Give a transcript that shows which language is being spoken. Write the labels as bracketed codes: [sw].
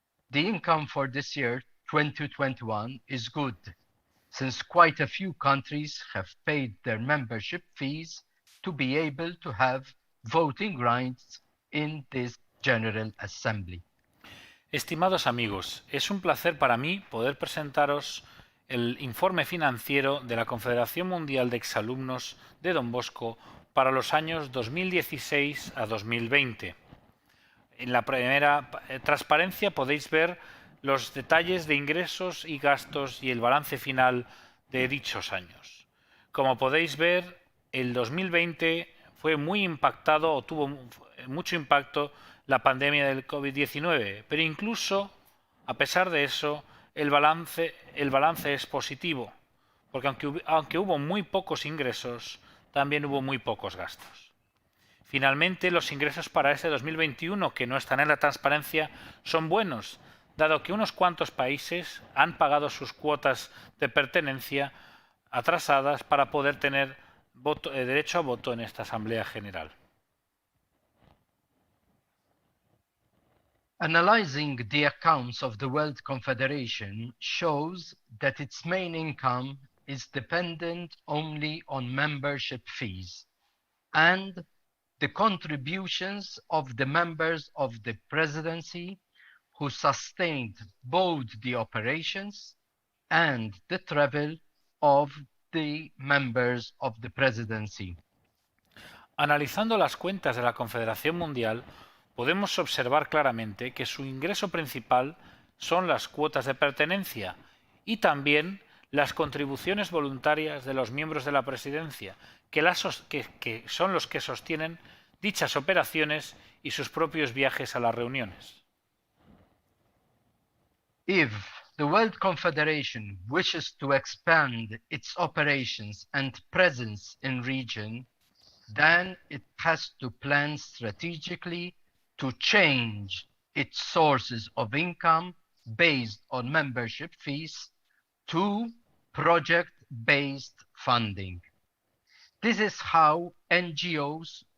[en] The income for this year, 2021, is good, since quite a few countries have paid their membership fees to be able to have voting rights in this General Assembly. [es] Estimados amigos, es un placer para mí poder presentaros el informe financiero de la Confederación Mundial de Exalumnos de Don Bosco para los años 2016 a 2020. En la primera transparencia podéis ver los detalles de ingresos y gastos y el balance final de dichos años. Como podéis ver, el 2020 fue muy impactado o tuvo mucho impacto la pandemia del COVID-19, pero incluso a pesar de eso el balance es positivo, porque aunque hubo muy pocos ingresos, también hubo muy pocos gastos. Finalmente, los ingresos para este 2021, que no están en la transparencia, son buenos, dado que unos cuantos países han pagado sus cuotas de pertenencia atrasadas para poder tener derecho a voto en esta Asamblea General. [en] Analyzing the accounts of the World Confederation shows that its main income is dependent only on membership fees and the contributions of the members of the presidency who sustained both the operations and the travel of the members of the presidency. [es] Analizando las cuentas de la Confederación Mundial, podemos observar claramente que su ingreso principal son las cuotas de pertenencia y también las contribuciones voluntarias de los miembros de la presidencia, que son los que sostienen dichas operaciones y sus propios viajes a las reuniones. [en] If the World Confederation wishes to expand its operations and presence in region, then it has to plan strategically to change its sources of income based on membership fees to project-based funding. This is how NGOs